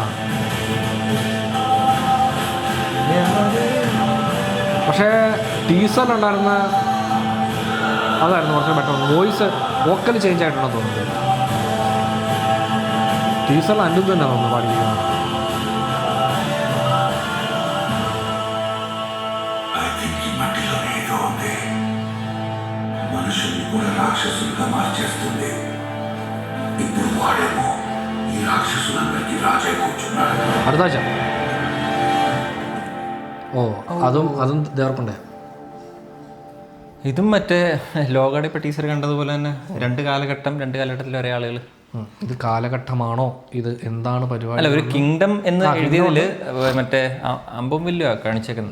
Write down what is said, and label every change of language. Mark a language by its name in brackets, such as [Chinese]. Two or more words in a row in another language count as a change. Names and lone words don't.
[Malayalam] പക്ഷേ ടീസറിലുണ്ടായിരുന്ന അതായിരുന്നു കുറച്ച് ബെറ്റർ. [English] voice vocal change [Malayalam] ആയിട്ടുണ്ടെന്ന് തോന്നുന്നത്. ടീസറിൽ അനിരുദ്ധ് തന്നെ തോന്നുന്നു പാടിയിരിക്കുന്നത്. [Telugu] మనుషుల్ని కూడా రాక్షసులుగా మార్చేస్తుంది. ఇప్పుడు వాడేమో ఈ రాక్షసులందరికీ రాజే కూర్చున్నాడు. [Malayalam] അടുത്താഴ്ച. അതും ദേവർക്കൊണ്ടേ. ഇതും മറ്റേ ലോകയുടെ ഇപ്പോൾ ടീച്ചർ കണ്ടതുപോലെ തന്നെ രണ്ട് കാലഘട്ടത്തിൽ ഒരേ ആളുകൾ. ഇത് കാലഘട്ടമാണോ, ഇത് എന്താണ് പരിപാടി? അല്ല, ഒരു കിങ്ഡം എന്ന് എഴുതിയതില് മറ്റേ അമ്പും വില്ലുവാ കാണിച്ചേക്കുന്നത്.